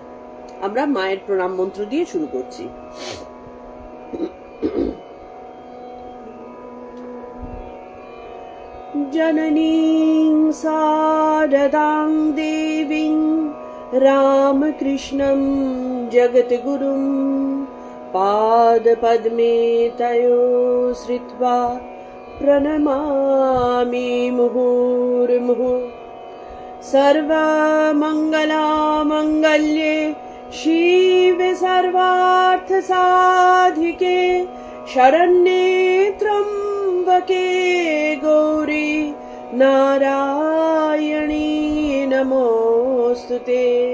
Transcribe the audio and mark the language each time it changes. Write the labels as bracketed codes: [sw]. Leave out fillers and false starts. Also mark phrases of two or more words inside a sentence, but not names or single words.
[bn] আমরা মায়ের প্রণাম মন্ত্র দিয়ে শুরু করছি। [sa] জননীং শারদাং দেবীং রামকৃষ্ণং জগদ্গুরুং পাদপদ্মে তয়ো শ্রিত্বা প্রণমামি মুহুর্মুহুঃ। सर्वमङ्गलामङ्गल्ये शिवे सर्वार्थसाधिके शरण्ये त्र्यम्बके गौरी नारायणी नमोऽस्तुते।